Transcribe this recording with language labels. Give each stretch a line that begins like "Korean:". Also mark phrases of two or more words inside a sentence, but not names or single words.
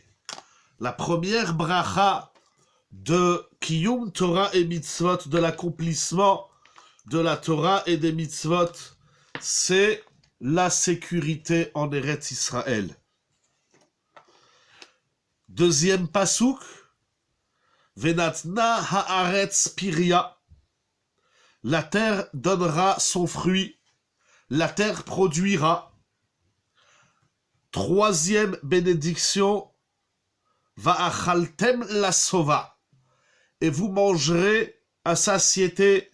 French: La première bracha de
Hebrew: קיום תורה ומצוות,
French: de l'accomplissement de la Torah et des Mitzvot, c'est la sécurité en
Hebrew: ארץ ישראל.
French: Deuxième pasuk,
Hebrew: ונתנה הארץ פריה.
French: La terre donnera son fruit, la terre produira. Troisième bénédiction,
Hebrew: ואכלתם לשובע,
French: et vous mangerez à satiété.